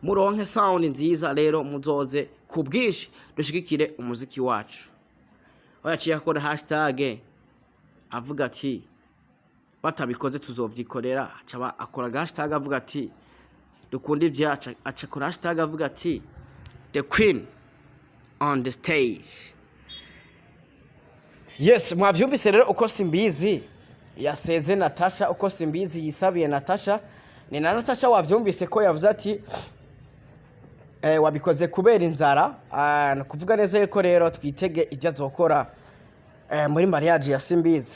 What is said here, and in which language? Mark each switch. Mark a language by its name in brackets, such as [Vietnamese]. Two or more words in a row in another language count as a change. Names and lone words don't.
[Rundi] muronke sound nziza rero muzoze kubwishi dushigikire umuziki wacu. Yaciye akora hashtag avuga ati batabikoze tuzovyikorera, acaba akora hashtag avuga ati dukunda ivyacu, acakora hashtag avuga ati [English] the queen on the stage. Yes, [Rundi] mwavyumvise rero uko Simbizi yaseze Natasha, uko Simbizi yisabiye Natasha. Ni na Natasha wavyumvise ko yavuze ati wabikoze kubera inzara. Kuvuga neza yuko rero twitege ibyo azokora muri mariage ya Simbizi.